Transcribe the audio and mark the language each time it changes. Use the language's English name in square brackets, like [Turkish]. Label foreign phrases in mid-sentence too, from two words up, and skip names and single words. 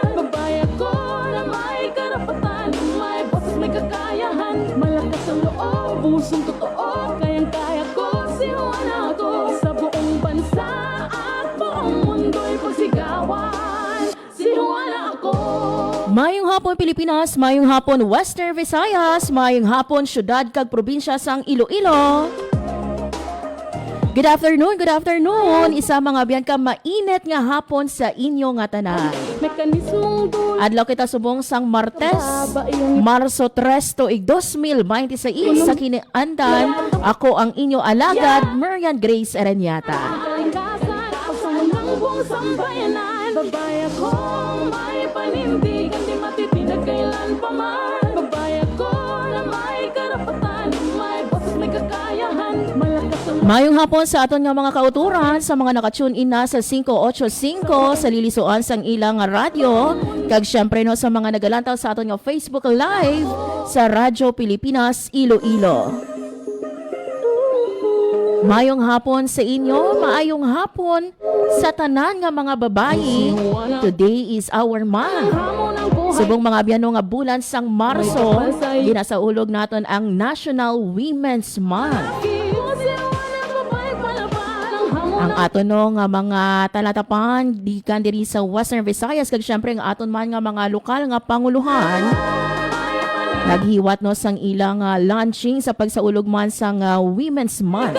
[Filipino] Babaya ko na may karapatan, may boses, may kakayahan. Malakas ang loob, pusong totoo, kayang-kaya ko, sinuan ako. Sa buong bansa at buong mundo'y pagsigawan, sinuan ako. [Hiligaynon] Mayong hapon Pilipinas, mayong hapon Western Visayas, mayong hapon syudad kag probinsya sang Iloilo. [English] Good afternoon. [Hiligaynon] Isa mga biyan ka mainit nga hapon sa inyo nga tanan. [Filipino] Mekanismong dulot, [Hiligaynon] Adlaw kita subong sang Martes, Marso 3 tuig 2026 sa kiniandan. Ako ang inyo alagad, Marian Grace Aranyata. [Filipino] kalikasan, pagsangang buong sambayanan. Babaya ko may panindigan, di matitinag kailan pa man. Babaya ko na may karapatan, may boses, may kakayahan. Malakas ang [Hiligaynon] Mayong hapon sa aton nga mga kauturan sa mga nakatune in na sa 585 sa lilisuan sang ilang radyo. Kag syempre no sa mga nagalantaw sa aton nga Facebook Live sa Radyo Pilipinas Iloilo. Mayong hapon sa inyo, maayong hapon sa tanan nga mga babayi. [English] Today is our month. [Filipino] hamon ng buhay. [Hiligaynon] Subong mga biyano nga bulan sang Marso, ginasaulog naton ang National Women's Month. Ang aton no nga mga talatapan di kan diri sa Western Visayas kag syempre ang aton man nga mga lokal nga panguluhan naghiwat no sang ilang launching sa pagsaulog man sang Women's Month.